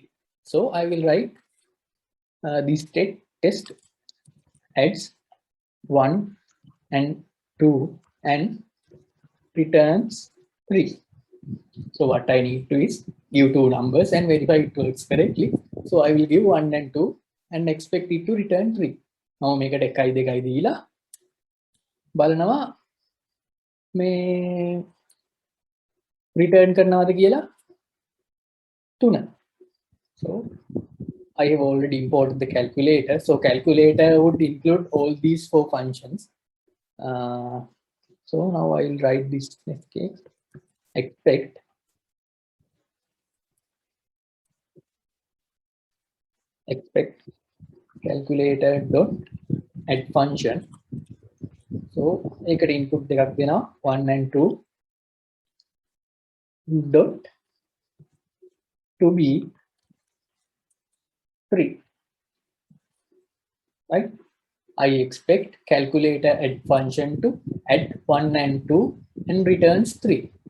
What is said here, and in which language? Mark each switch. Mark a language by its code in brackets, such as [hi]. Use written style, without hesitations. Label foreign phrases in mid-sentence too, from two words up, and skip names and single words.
[en] So I will write this test adds 1 and 2 and returns 3. So what I need to is give 2 numbers and verify it works correctly. So I will give 1 and 2 and expect it to return 3. [si] Now මේකට 1 2 දීලා බලනවා මේ return කරනවාද කියලා 3. [en] So I have already imported the calculator. So calculator would include all these 4 functions. So now I will write this next case. Expect calculator dot add function. So [si] ඒකට input දෙකක් දෙනවා [en] 1 and 2 dot to be 3, right? I expect calculator add function to add 1 and 2 and returns 3.